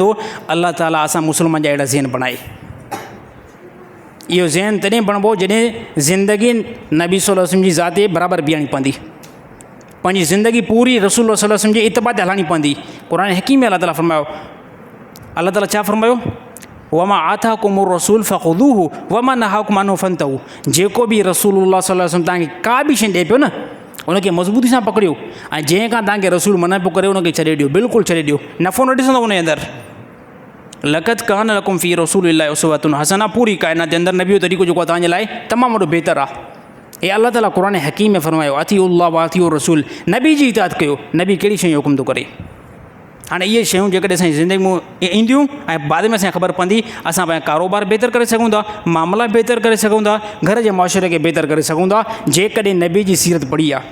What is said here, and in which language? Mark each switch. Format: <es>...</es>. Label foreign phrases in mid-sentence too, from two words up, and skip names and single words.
<sd>अल्लाह ताला असां मुस्लमान जा अहिड़ा ज़हन बणाए। इहो ज़हन तॾहिं बणिबो जॾहिं ज़िंदगी नबी</sd> <ar>صلى الله عليه وسلم</ar> <sd>जी ज़ात जे बराबरि बीहणी पवंदी, पंहिंजी ज़िंदगी पूरी रसूल</sd> <ar>صلى الله عليه وسلم</ar> <sd>जे इत्बा ते हलाइणी पवंदी। क़ुर हकीम में अल्लाह ताला फरमायो, अल्लाह ताला छा फरमायो,</sd> <ar>وما آتاكم الرسول فخذوه وما نهاكم عنه فانتهوا.</ar> <sd>जेको बि</sd> <ar>رسول الله صلى الله عليه وسلم</ar> <sd>तव्हांखे का बि शइ ॾिए पियो न, उनखे मज़बूती सां पकड़ियो, ऐं जंहिं खां तव्हांखे रसूल मना पियो करे उनखे छॾे ॾियो, बिल्कुलु छॾे ॾियो, नफ़ो न ॾिसंदो उनजे अंदरि।</sd> <ar>لقد كان لكم في رسول الله أسوة حسنة,</ar> <sd>पूरी काइनात जे अंदरि नबी जो तरीक़ो जेको आहे तव्हांजे लाइ तमामु वॾो बहितरु आहे। हे अल्लाह ताला क़ुर हकीम में फरमायो,</sd> <ar>أطيعوا الله وأطيعوا الرسول,</ar> <sd>नबी जी इताअत कयो। नबी कहिड़ी शइ जो हुकुम थो करे। हाणे इहे शयूं जेकॾहिं असांजी ज़िंदगी में ईंदियूं ऐं बाद में असांखे ख़बर पवंदी, असां पंहिंजो कारोबार बहितर करे सघूं था, मामला बहितर करे सघूं था, घर जे मुआशिरे खे बहितर करे सघूं था, जेकॾहिं नबी जी सीरत पढ़ी आहे।</sd>